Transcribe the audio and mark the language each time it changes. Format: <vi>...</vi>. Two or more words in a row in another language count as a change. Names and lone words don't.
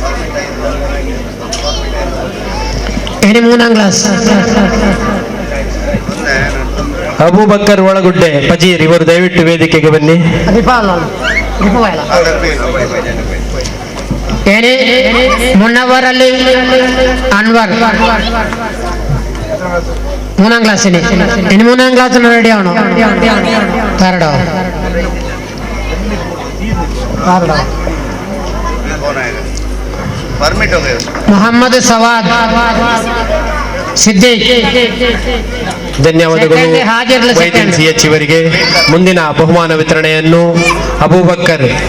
<ml>ഇനി 3ാം ക്ലാസ്</ml> <kn>ಅಬೂಬಕ್ಕರ್ ಒಳಗುಡ್ಡೆ ಪಜೀರ್ ಇವರು ದಯವಿಟ್ಟು ವೇದಿಕೆಗೆ ಬನ್ನಿ.</kn> <ml>ഇനി മുന്നവർ അലി അൻവർ 3ാം ക്ലാസ്സിന്. ഇനി 3ാം ക്ലാസ്സിന് റെഡിയാണോ? തരടോ ಮೊಹಮ್ಮದ್ ಸವಾದ್ ಸಿದ್ದಿಕ್.</ml> <kn>ಧನ್ಯವಾದಗಳು ವೈದ್ಯನ್ CH ಇವರಿಗೆ. ಮುಂದಿನ ಬಹುಮಾನ ವಿತರಣೆಯನ್ನು ಅಬೂಬಕ್ಕರ್</kn>